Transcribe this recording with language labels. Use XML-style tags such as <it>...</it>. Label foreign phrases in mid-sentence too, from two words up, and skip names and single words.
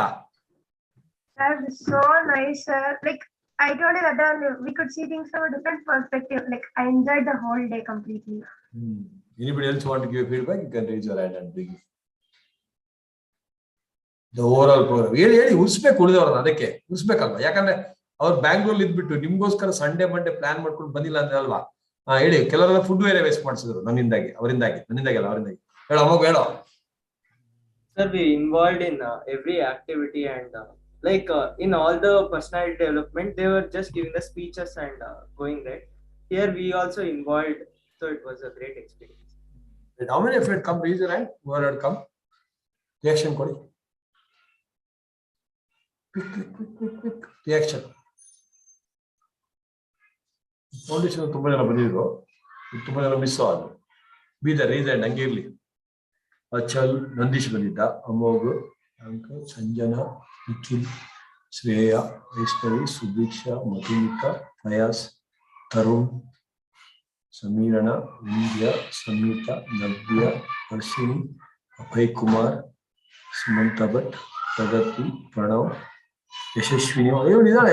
<en>That was so nice, sir. Like I told you that we could see things from a different perspective. Like I enjoyed the whole day completely. Anybody else want to give feedback? You can raise your hand and bring it. The overall program.</en> <kn>ಹೇಳಿ ಉಳಿಸ್ಬೇಕು ಉಳಿದವ್ರನ್ನ ಅದಕ್ಕೆ ಉಳಿಸ್ಬೇಕಲ್ವಾ ಯಾಕಂದ್ರೆ ಅವ್ರು ಬ್ಯಾಂಗ್ಳೂರ್ ಇದ್ಬಿಟ್ಟು ನಿಮ್ಗೋಸ್ಕರ</kn> <en>Sunday Monday plan</en> <kn>ಮಾಡ್ಕೊಂಡು ಬಂದಿಲ್ಲ ಅಂದ್ರೆ ಅಲ್ವಾ ಹೇಳಿ ಕೆಲವರೆಲ್ಲ ಫುಡ್ ಬೇರೆ ವೇಸ್ಟ್ ಮಾಡಿಸಿದ್ರು ನನ್ನಿಂದಾಗಿ ನನ್ನಿಂದಾಗಿ ಅಲ್ಲ ಅವರಿಂದಾಗಿ ಹೇಳೋ ಅಮ್ಮಗ ಹೇಳೋ.</kn> <en>Sir, we involved in every activity and in all the personality development, they were just giving the speeches and going right. Here we also involved, so it was a great experience. And how many of you had come? Raise your hand. Who had come? Reaction, Kodi. Quick. Reaction.</en> <kn>Foundation ತುಂಬಾ ಜನ ಬಂದಿದ್ರು, ತುಂಬಾ ಜನ ಮಿಸ್ ಆದ್ರು. ಬೀದರ್</kn> <en>raise hand</en> <kn>ಹಂಗೆ ಇರ್ಲಿ. ಅಚಲ್, ನಂದೀಶ್ ಬಂದಿದ್ದ, ಅಮೋಘ್, ಅಂಕಲ್, ಸಂಜನಾ, ನಿಖಿಲ್, ಶ್ರೇಯಾ, ವೈಷ್ಣವಿ, ಸುಭೀಕ್ಷಾ, ಮಧುಮಿತಾ, ಫಯಾಸ್, ತರುಣ್, ಸಮೀರಣ, ವಿಂಧ್ಯ, ಸಂಯುಕ್ತ, ನವ್ಯ, ಹರ್ಷಿನಿ, ಅಭಯ್ ಕುಮಾರ್, ಸುಮಂತ ಭಟ್, ಪ್ರಗತಿ, ಪ್ರಣವ್, ಯಶಸ್ವಿನಿ ಇದ್ದಾಳೆ</kn>